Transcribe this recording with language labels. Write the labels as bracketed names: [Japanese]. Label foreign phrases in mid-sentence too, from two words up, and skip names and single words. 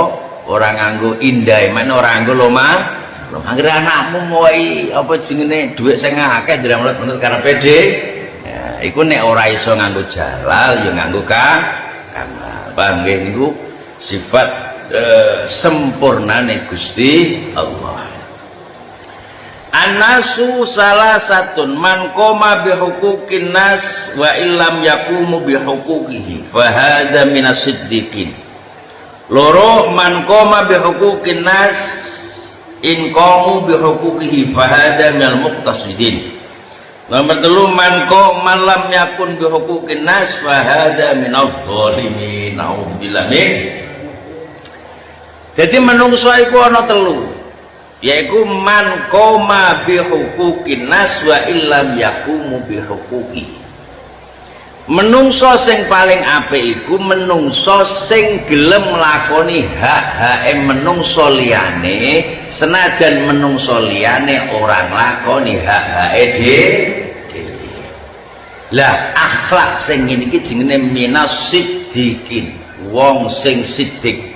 [Javanese] Ora nganggo indah, men ora nganggo lomah. Anggere anakmu moai apa jenenge dhuwit sing akeh menurut karepe ya, iku nek ora iso nganggo jalal ya nganggo kamal. Paham nggih niku sifat sempurnane Gusti Allah. [Arabic] الناس ثلاثة من قام بحقوق الناس وإن لم يقوموا بحقوقه فهذا من الصديقين. Loro من قام بحقوق الناس إن قاموا بحقوقه فهذا من المقتصدين. Nomor 3 من قام لم يكن بحقوق الناس فهذا من الظالمين. نعوذ بالله من. [Javanese] Jadi menungso iku ana 3, yaiku [Arabic] من قام بحقوق الناس وإن لم يقوموا بحقوقه. [Javanese] Menungso sing paling apik iku menungso sing gelem nglakoni hak-hake menungso liyane senajan menungso liyane ora nglakoni hak-hake dhewe. Lah akhlak sing ngene iki jenenge [Arabic] من الصديقين, [Javanese] wong sing siddiq.